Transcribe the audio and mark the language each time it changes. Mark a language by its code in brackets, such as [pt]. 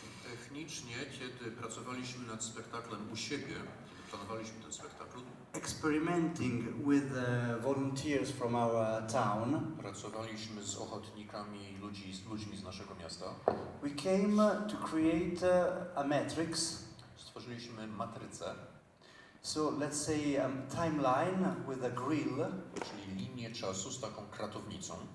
[pl] Technicznie, kiedy pracowaliśmy nad spektaklem u siebie, planowaliśmy ten spektakl, [en] experimenting with volunteers from our town, [pl] pracowaliśmy z ochotnikami, ludźmi z naszego miasta. [en] we came to create a matrix. [pl] Stworzyliśmy matrycę, [en] So let's say a timeline with a grill, [pl] czyli linię czasu z taką kratownicą,